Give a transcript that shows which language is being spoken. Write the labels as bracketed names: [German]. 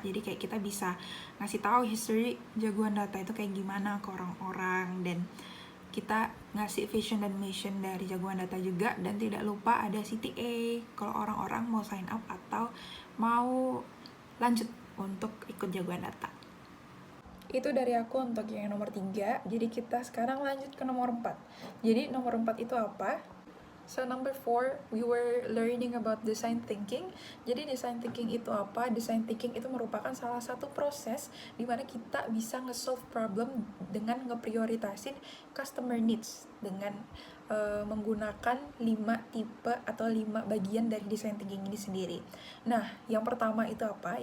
[Indonesian] Jadi kayak kita bisa ngasih tahu history Jagoan Data itu kayak gimana ke orang-orang, dan kita ngasih vision dan mission dari Jagoan Data juga, dan tidak lupa ada CTA kalau orang-orang mau sign up atau mau lanjut untuk ikut Jagoan Data. Itu dari aku untuk yang nomor 3. Jadi kita sekarang lanjut ke nomor 4. Jadi nomor 4 itu apa? [English] So number 4, we were learning about design thinking. [Indonesian] Jadi design thinking itu apa? Design thinking itu merupakan salah satu proses di mana kita bisa nge-solve problem dengan ngeprioritasin customer needs dengan menggunakan 5 tipe atau 5 bagian dari design thinking ini sendiri. Nah, yang pertama itu apa?